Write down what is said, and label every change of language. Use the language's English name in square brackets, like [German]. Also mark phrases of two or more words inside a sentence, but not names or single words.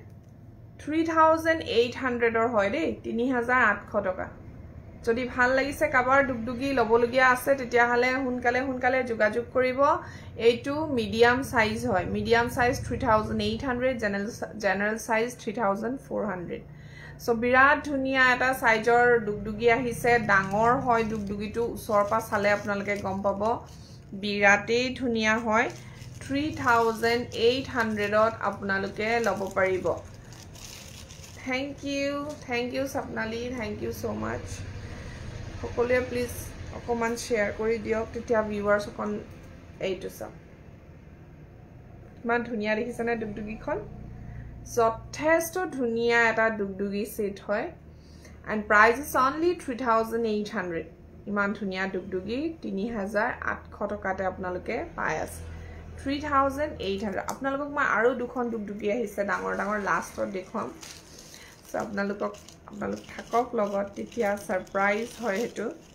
[Assamese] 3800 ৰ হয় দেই 3800 টকা যদি ভাল লাগিছে কাবাৰ ডুগডুগি লবলগিয়া আছে তেতিয়া হলে হুনকালে যোগাযোগ কৰিব এইটো [English] medium size [Assamese] হয় [English] medium size [Assamese] 3800 [English] general size [Assamese] 3400 সো বিৰাট ধুনিয়া এটা সাইজৰ ডুগডুগি আহিছে ডাঙৰ হয় ডুগডুগিটো ওচৰ পা চালে আপোনালোকে গম পাব বিৰাটেই ধুনিয়া হয় 3800 ত আপোনালোকে লব পাৰিব [English] Thank you Sapnali thank you so much [Assamese] সকলোৱে প্লিজ অকমান শেয়াৰ কৰি দিয়ক তেতিয়া ভিউৱাৰ্ছ অকন এইটো চাওক মান ধুনিয়া দেখিছানে ডুগডুগিখন যথেষ্ট ধুনিয়া এটা ডুগডুগি সেট হয় [English] and price is only 3800 [Assamese] ইমান ধুনিয়া ডুগডুগি 3800 টকাতে আপোনালোকে পাই আছে 3800 আপোনালোকক মই আৰু দুখন ডুগডুগি আহিছে ডাঙৰ ডাঙৰ লাষ্টত দেখুৱাম সো আপোনালোক থাকক লগত তেতিয়া সাৰপ্ৰাইজ হয় হেতু